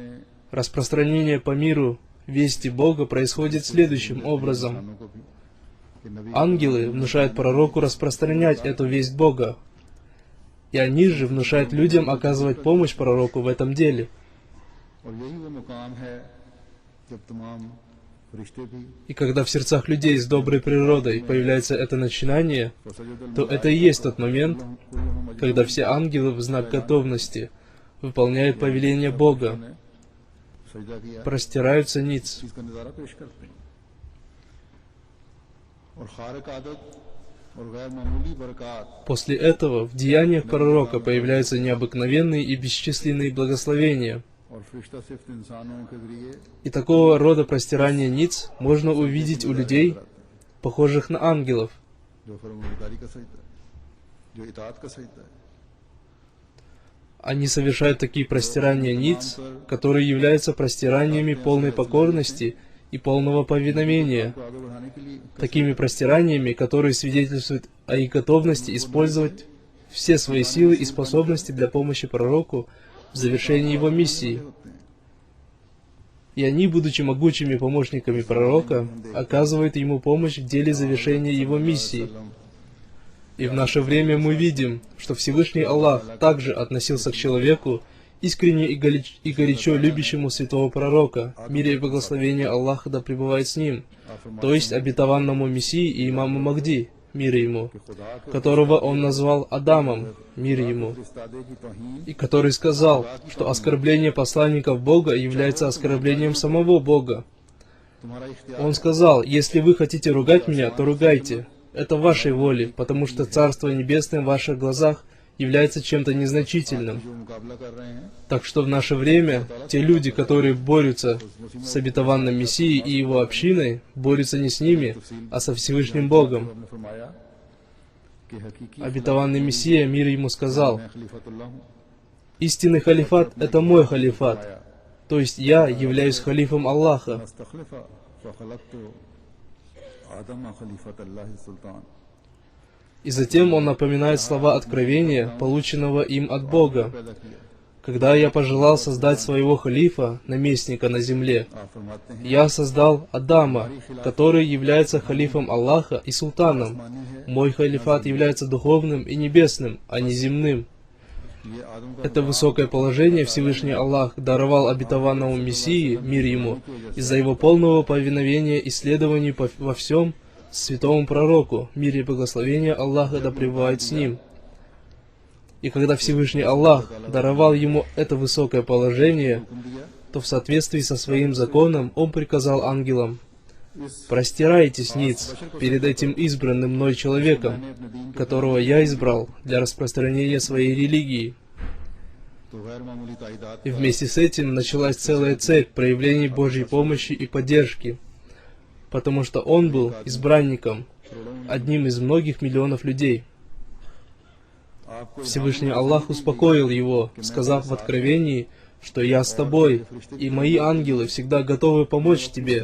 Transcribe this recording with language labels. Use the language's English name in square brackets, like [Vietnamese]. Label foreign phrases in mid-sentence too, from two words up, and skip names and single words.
[Russian] Распространение по миру вести Бога происходит следующим образом. Ангелы внушают пророку распространять эту весть Бога, и они же внушают людям оказывать помощь пророку в этом деле. [Urdu] اور یہی وہ مقام ہے جب تمام فرشتے بھی [Russian] И когда в сердцах людей с доброй природой появляется это начинание, то это и есть тот момент, когда все ангелы в знак готовности выполняют повеление Бога, [Urdu] سجدہ کیا [Russian] простираются ниц. [Urdu] اس کا نظارہ پیش کرتے ہیں اور خارق عادت اور غیر معمولی برکات [Russian] После этого в деяниях пророка появляются необыкновенные и бесчисленные благословения. [Urdu] اور فرشتہ صرف انسانوں کے ذریعے [Russian] И такого рода простирание ниц можно увидеть у людей, похожих на ангелов. [Urdu] جو فرمانبرداری کا سجدہ ہے جو اطاعت کا سجدہ ہے [Russian] Они совершают такие простирания ниц, которые являются простираниями полной покорности и полного повиновения, [Urdu] کو آگے بڑھانے کے لیے [Russian] такими простираниями, которые свидетельствуют о их готовности использовать все свои силы и способности для помощи пророку в завершении его миссии. [Urdu] ہوتے ہیں [Russian] И они, будучи могучими помощниками пророка, оказывают ему помощь в деле завершения его миссии. И в наше время мы видим, что Всевышний Аллах также относился к человеку, искренне и горячо любящему святого пророка, мир и благословение Аллаха да пребывает с ним, то есть обетованному Мессии и имаму Махди, мир ему, которого он назвал Адамом, мир ему, [Urdu] استادے کی توہین [Russian] и который сказал, что оскорбление посланников Бога является оскорблением самого Бога. [Urdu] تمہارا اختیار [Russian] Он сказал, если вы хотите ругать меня, то ругайте. Это в вашей воле, потому что Царство Небесное в ваших глазах является чем-то незначительным. [Urdu] جو مقابلہ کر رہے ہیں [Russian] Так что в наше время те люди, которые борются с обетованным Мессией и его общиной, борются не с ними, а со Всевышним Богом. [Urdu] آپ نے فرمایا کہ حقیقی [Russian] Обетованный Мессия, мир ему, сказал, [Urdu] میں خلیفۃاللہ ہوں [Russian] истинный халифат — это мой халифат, то есть я являюсь халифом Аллаха. [Arabic] أستخلف فخلقت آدم خليفة الله سلطان [Russian] И затем он напоминает слова откровения, полученного им от Бога. [Urdu] پیدا کیا [Russian] Когда я пожелал создать своего халифа, наместника на земле, [Urdu] آپ فرماتے ہیں [Russian] я создал Адама, который является халифом Аллаха и султаном. [Urdu] معنی ہے [Russian] Мой халифат является духовным и небесным, а не земным. [Urdu] یہ آدم کا [Russian] Это высокое положение Всевышний Аллах даровал обетованному Мессии, мир ему, из-за его полного повиновения и следований во всем святому пророку, мир и благословение Аллаха да пребывает с ним. И когда Всевышний Аллах даровал ему это высокое положение, [Urdu] حکم دیا [Russian] то в соответствии со своим законом он приказал ангелам: «Простирайтесь ниц перед этим избранным мной человеком, которого я избрал для распространения своей религии». [Urdu] تو غیر معمولی تعداد [Russian] И вместе с этим началась целая цепь проявлений Божьей помощи и поддержки, потому что он был избранником, одним из многих миллионов людей. [Urdu] आपको [Russian] Всевышний Аллах успокоил его, сказав в Откровении, что «Я с тобой, и мои ангелы всегда готовы помочь тебе».